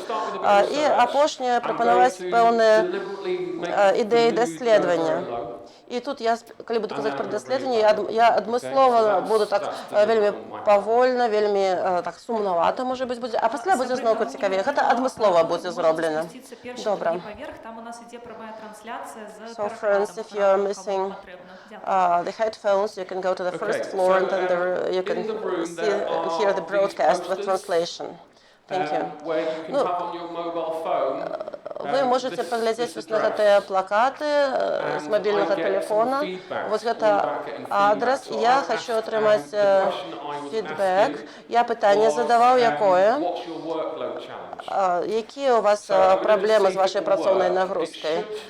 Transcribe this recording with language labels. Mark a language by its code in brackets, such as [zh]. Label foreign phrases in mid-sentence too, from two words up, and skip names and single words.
[be] І апошняе прапанаваць пэўныя ідэі даследавання. І тут я, калі буду казаць пра даследаванне, я адмыслова буду так вельмі павольна, вельмі так сумнавата, можа быць, будзе, а пасля будзе зноўку цікавей. Гэта адмыслова будзе зроблена. Добра. [en] So friends, if you are missing the headphones, you can go to the first floor and then you can see and hear the broadcast with translation. Thank you. [be] Вы можете паглядзець вось на гэтыя плакаты з мабільнага тэлефона. Вось гэта адрес. Я хочу атрымаць фідбэк. Я пытанне задаваў, якое? Якія у вас праблемы з вашай працоўнай нагрузкай?